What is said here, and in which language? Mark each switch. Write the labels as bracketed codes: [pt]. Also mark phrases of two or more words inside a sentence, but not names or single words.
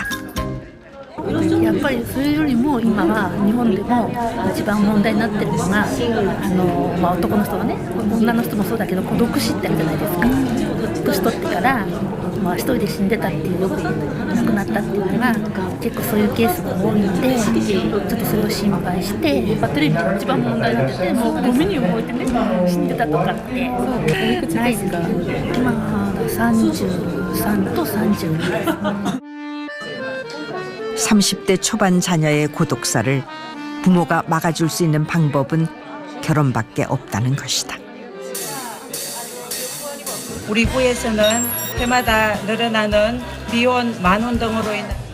[ja] やっぱりそれよりも今は日本でも一番問題になってるのが男の人はね、女の人もそうだけど孤独死ってあるじゃないですか。年取ってから一人で死んでたっていう、よく亡くなったっていうのが結構そういうケースが多いので、ちょっとそれを心配して、テレビで一番問題になってて、もうゴミに動いてね死んでたとかってないですか。今33と32です。 [ko] 30대 초반 자녀의 고독사를 부모가 막아줄 수 있는 방법은 결혼밖에 없다는 것이다. 우리 부에서는 해마다 늘어나는 미혼 만혼 등으로 인한